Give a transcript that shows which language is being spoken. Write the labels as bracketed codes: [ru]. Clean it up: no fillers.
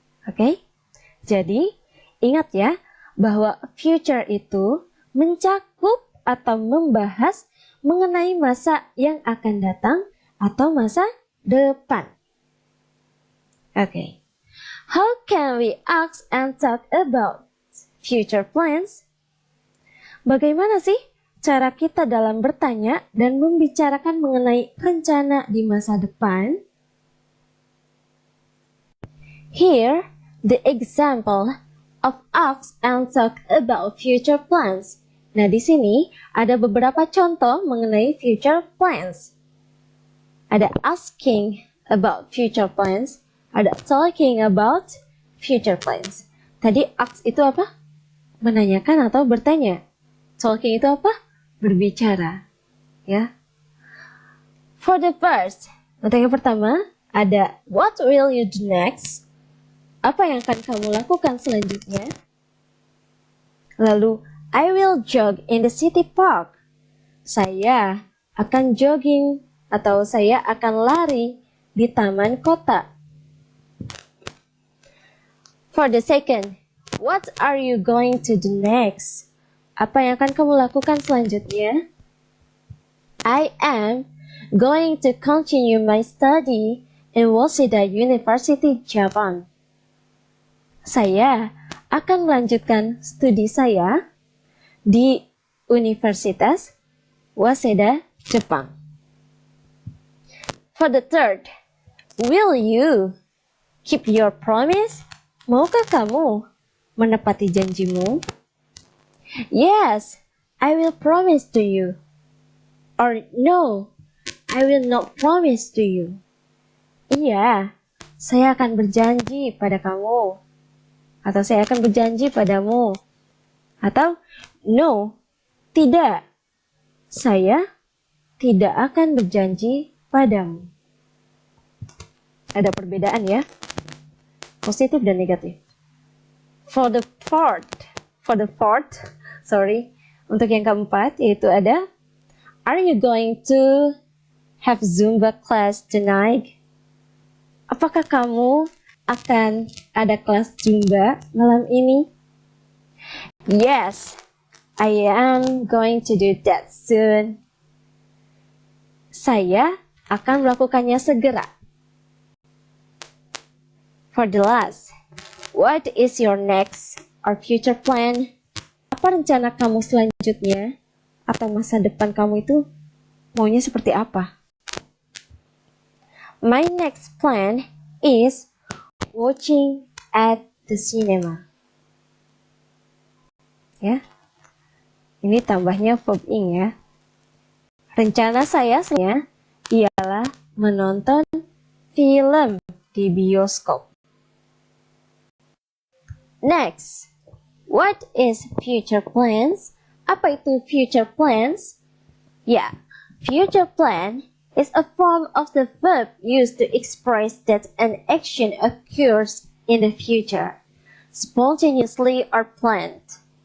[id] Oke? Jadi, ingat ya, bahwa future itu mencakup atau membahas mengenai masa yang akan datang atau masa depan. Oke. [en] How can we ask and talk about future plans? [id] Bagaimana sih cara kita dalam bertanya dan membicarakan mengenai rencana di masa depan? [en] Here, the example of ask and talk about future plans. [id] Nah, di sini ada beberapa contoh mengenai future plans. Ada [en] asking about future plans, [id] ada [en] talking about future plans. [id] Tadi ask itu apa? Menanyakan atau bertanya. [en] Talking [id] itu apa? Berbicara. Ya. [en] For the first, [id] untuk yang pertama, ada [en] what will you do next? [id] Apa yang akan kamu lakukan selanjutnya? Lalu, [en] I will jog in the city park. [id] Saya akan jogging atau saya akan lari di taman kota. [en] For the second, what are you going to do next? [id] Apa yang akan kamu lakukan selanjutnya? [en] I am going to continue my study in Waseda University, Japan. [id] Saya akan melanjutkan studi saya di Universitas Waseda, Jepang. [en] For the third, will you keep your promise? [id] Maukah kamu menepati janjimu? [en] Yes, I will promise to you. Or no, I will not promise to you. [id] Iya, saya akan berjanji pada kamu. Atau saya akan berjanji padamu. Atau no, tidak. Saya tidak akan berjanji padamu. Ada perbedaan ya, positif dan negatif. [en] For the fourth, [id] untuk yang keempat yaitu ada, [en] are you going to have Zumba class tonight? [id] Apakah kamu akan ada kelas Zumba malam ini? [en] Yes, I am going to do that soon. [id] Saya akan melakukannya segera. [en] For the last, what is your next or future plan? [id] Apa rencana kamu selanjutnya atau masa depan kamu itu maunya seperti apa? [en] My next plan is watching at the cinema. [id] Ya, ini tambahnya verb ing ya. Rencana saya ialah menonton film di bioskop. [en] Next, what is future plans? [id] Apa itu future plans? Ya, [en] future plan is a form of the verb used to express that an action occurs in the future, spontaneously or planned.